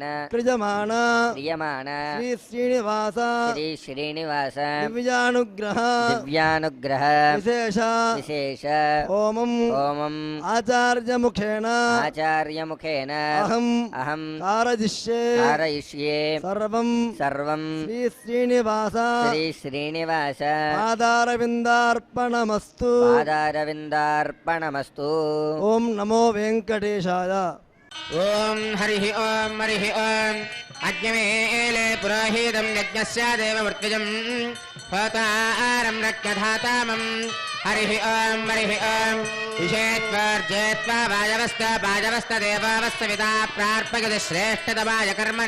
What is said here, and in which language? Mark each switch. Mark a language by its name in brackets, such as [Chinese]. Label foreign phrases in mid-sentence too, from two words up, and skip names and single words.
[Sanskrit] క్రియమాణ క్రియమాణ శ్రీ శ్రీనివాస శ్రీ శ్రీనివాస దివ్యానుగ్రహ దివ్యానుగ్రహ విశేష విశేష హోమం హోమం ఆచార్యముఖేన ఆచార్యముఖేన अहं అహం కారయిష్యే कारयिष्ये సర్వం सर्वं శ్రీ శ్రీనివాస श्री श्रीनिवास పాదారవిందార్పణమస్తు पादारविन्दार्पणमस्तु [Telugu] ఓం నమో వెంకటేశాయ. ఓం హరి ఓం హరి ఓం అజ్ఞమేలే పురోహితం యజ్ఞస్య దేవమృత్యుజం హోతారం రక్తధాతామం హరి ఓం విషేత్వార్జేత్వా వాజవస్త దేవావస్త విదా ప్రార్పగతి శ్రేష్టతమాయ కర్మణే